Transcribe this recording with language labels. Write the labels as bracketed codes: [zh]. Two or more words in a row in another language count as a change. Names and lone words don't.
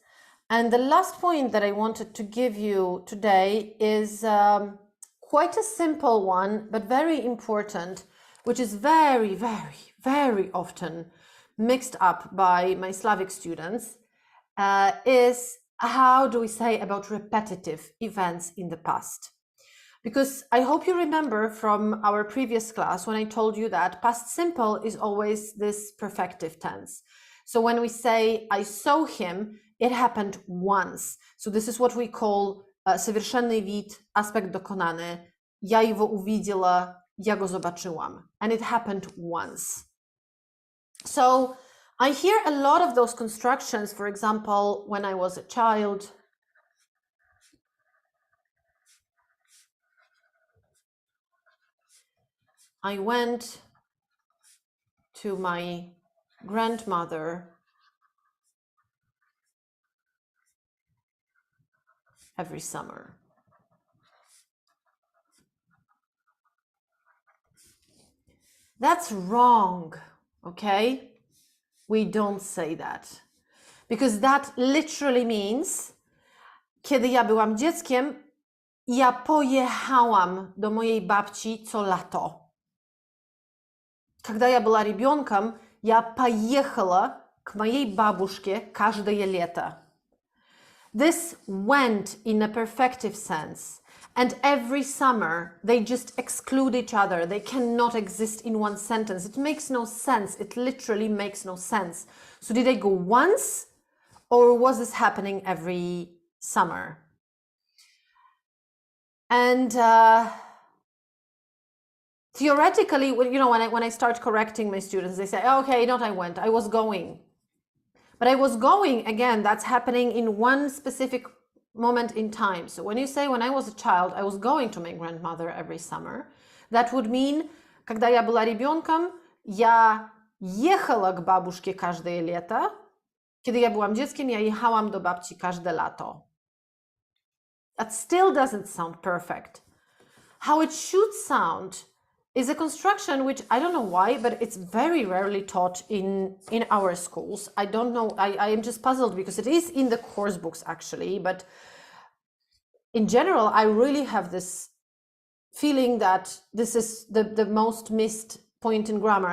[en] And the last point that I wanted to give you today is quite a simple one, but very important, which is very, very, very often mixed up by my Slavic students, is how do we say about repetitive events in the past? Because I hope you remember from our previous class when I told you that past simple is always this perfective tense. So when we say I saw him, it happened once. So this is what we call [ru] совершенный вид, [pl] aspekt dokonany. [ru] Я его увидела, [pl] ja go zobaczyłam. [en] And it happened once. So I hear a lot of those constructions, for example, when I was a child. I went to my grandmother every summer. That's wrong, okay? We don't say that. Because that literally means, [pl] kiedy ja byłam dzieckiem, ja pojechałam do mojej babci co lato. [ru] Когда я была ребенком, я поехала к моей бабушке каждое лето. [en] This went in a perfective sense. And every summer, they just exclude each other. They cannot exist in one sentence. It makes no sense. It literally makes no sense. So did they go once, or was this happening every summer? And theoretically, when I start correcting my students, they say, okay, not I went, I was going. But I was going, again, that's happening in one specific moment in time. So when you say, when I was a child, I was going to my grandmother every summer, that would mean, [ru] когда я была ребенком, я ехала к бабушке каждое лето. [pl] Kiedy ja byłam dzieckiem, ja jechałam do babci każde lato. [en] That still doesn't sound perfect. How it should sound is a construction which I don't know why, but it's very rarely taught in our schools. I don't know, I am just puzzled because it is in the course books actually, but in general, I really have this feeling that this is the most missed point in grammar.